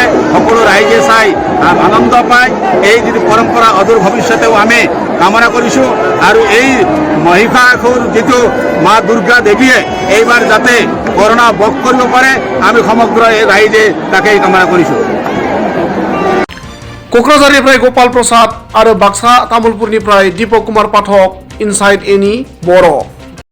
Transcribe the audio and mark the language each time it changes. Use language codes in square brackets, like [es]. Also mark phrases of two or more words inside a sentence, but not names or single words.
[as] সকলো ৰাইজে চাই আনন্দ পায়। এই যিটো পৰম্পৰা অদূৰ ভৱিষ্যতেও আমি কামনা কৰিছোঁ আৰু এই মহিষাসুৰ যিটো মা দুৰ্গা দেৱীয়ে এইবাৰ যাতে কৰোণা বশ কৰিব পাৰে আমি সমগ্ৰ ৰাইজে তাকেই কামনা কৰিছোঁ। [brx] क'क्राझारनिफ्राय गपाल प्रसाद आरो बाक्सा तामुलपुरनिफ्राय दीपक कुमार पाठक, इनसाइड एनि बर'।